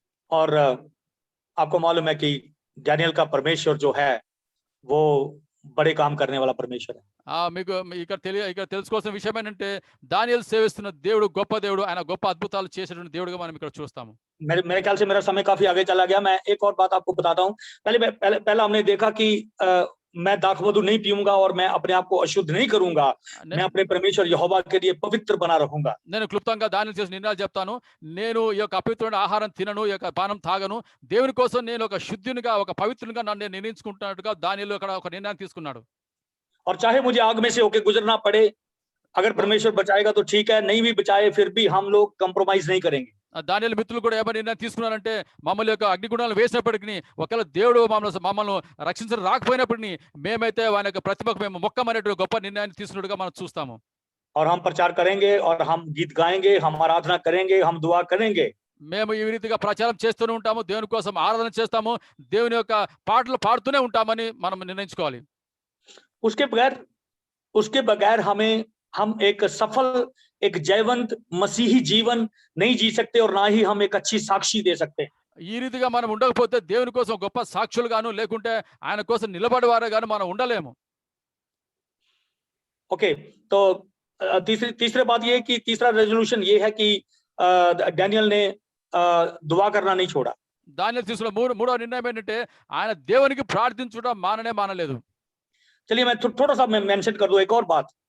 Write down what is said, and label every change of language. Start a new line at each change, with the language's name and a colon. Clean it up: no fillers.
Hindi: और आपको मालूम है कि डैनियल का परमेश्वर जो है वो बड़े काम करने वाला परमेश्वर है.
Telugu: మీకు ఇక్కడ తెలుసుకోవాల్సిన విషయం ఏంటంటే, దానియేలు సేవిస్తున్న దేవుడు గొప్ప దేవుడు, ఆయన గొప్ప అద్భుతాలు చేసేటువంటి దేవుడుగా మనం ఇక్కడ చూస్తాము.
Hindi: मेरे ख्याल से मेरा समय काफी आगे चला गया. मैं एक और बात आपको बताता हूँ. पहले हमने देखा कि मैं दाखमधु नहीं पीऊंगा और मैं अपने आप को अशुद्ध नहीं करूंगा. मैं अपने परमेश्वर यहोवा के लिए पवित्र बना रहूंगा.
Telugu: నేను క్లుప్తంగా దానియేలు చేసిన నిర్ణయాలు చెప్తాను. నేను ఈ యొక్క అపవిత్రమైన ఆహారం తినను, ఈ యొక్క పానం తాగను, దేవుని కోసం నేను ఒక శుద్ధునిగా, ఒక పవిత్రునిగా నన్ను నిర్ణయించుకుంటున్నట్టుగా దానియేలు అక్కడ ఒక నిర్ణయం తీసుకున్నాడు.
Hindi: और चाहे मुझे आग में से होके गुजरना पड़े, अगर परमेश्वर बचाएगा तो ठीक है, नहीं भी बचाए फिर भी हम लोग कंप्रोमाइज नहीं करेंगे.
Telugu: దానియేలు మిత్రులు కూడా ఏమని నిర్ణయం తీసుకున్నారంటే, మమ్మల్ని యొక్క అగ్నిగుండాలు వేసినప్పటికీ, ఒకవేళ దేవుడు మమ్మల్ని రక్షించడం రాకపోయినప్పటికీ మేమైతే వాని యొక్క ప్రతిభకు మేము మొక్కమనేటువంటి గొప్ప నిర్ణయాన్ని తీసుకున్నట్టుగా మనం చూస్తాము.
Hindi: और हम प्रचार करेंगे और हम गीत गाएंगे, हम आराधना करेंगे, हम दुआ करेंगे.
Telugu: మేము ఈ రీతిగా ప్రచారం చేస్తూనే ఉంటాము, దేవుని కోసం ఆరాధన చేస్తాము, దేవుని యొక్క పాటలు పాడుతూనే ఉంటామని మనం నిర్ణయించుకోవాలి.
Hindi: उसके बगैर उसके बगैर हम एक सफल, एक जयवंत मसीही जीवन नहीं जी सकते और ना ही हम एक अच्छी साक्षी दे सकते।
Telugu: ఈ రీతిగా మనం ఉండకపోతే దేవుని కోసం గొప్ప సాక్షులుగాను లేకుంటే ఆయన కోసం నిలబడేవారుగాను మనం ఉండలేము.
Hindi: ओके, तो तीसरी बात ये है कि तीसरा रेजोल्यूशन ये है कि डैनियल ने दुआ करना नहीं छोड़ा।
Telugu: దానియేలు తీసుకున్న మూడో నిర్ణయం ఏంటంటే ఆయన దేవునికి ప్రార్థించడం మానలేదు.
Hindi: चलिए मैं थोड़ा सा मैं मेंशन कर दूं एक और बात